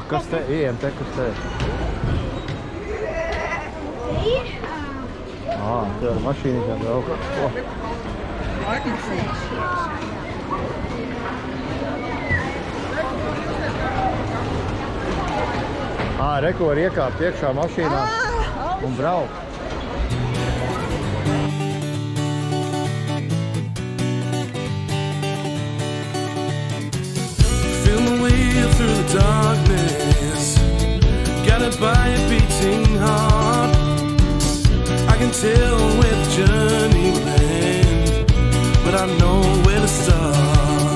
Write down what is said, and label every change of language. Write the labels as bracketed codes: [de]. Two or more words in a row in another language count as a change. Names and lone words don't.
[lv] Kas te? Ejam te, kas te? Tev ar mašīnu kā braukt. Reku var iekāpt iekšā mašīnā un braukt. [en] Feel my way through the darkness, guided by a beating heart. I can tell where the journey will end, but I know where to start.